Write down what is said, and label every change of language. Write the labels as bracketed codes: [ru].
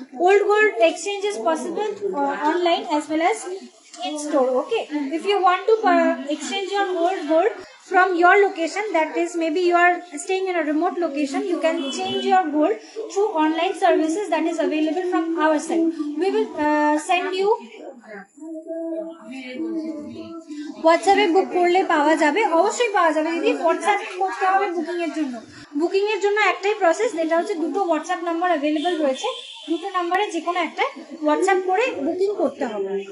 [en] Old gold exchange is possible online as well as in store. Okay, if you want to exchange your old gold from your location, that is maybe you are staying in a remote location, you can change your gold through online services that is available from our side. We will send you [bn] হোয়াটসঅ্যাপে বুক করলে পাওয়া যাবে, অবশ্যই পাওয়া যাবে দিদি। WhatsApp করতে হবে বুকিং এর জন্য। বুকিং এর জন্য একটাই প্রসেস, যেটা হচ্ছে দুটো হোয়াটসঅ্যাপ নাম্বার অ্যাভেলেবল রয়েছে, দুটো নাম্বারে যে কোনো একটা হোয়াটসঅ্যাপ করে বুকিং করতে হবে।